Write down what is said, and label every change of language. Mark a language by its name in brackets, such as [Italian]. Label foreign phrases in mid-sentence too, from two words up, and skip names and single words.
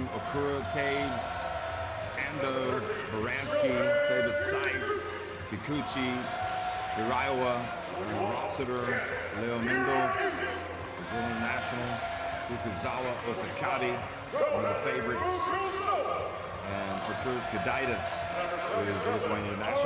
[English] Okura, Taves, Ando, Baranski, Sebas Saiz, Kikuchi, Hiraiwa, Rossiter, Leo Mendo, Brazilian national, Fukuzawa Osakati, one of the favorites, and Arturas Gudaitis, who is a Lithuanian national.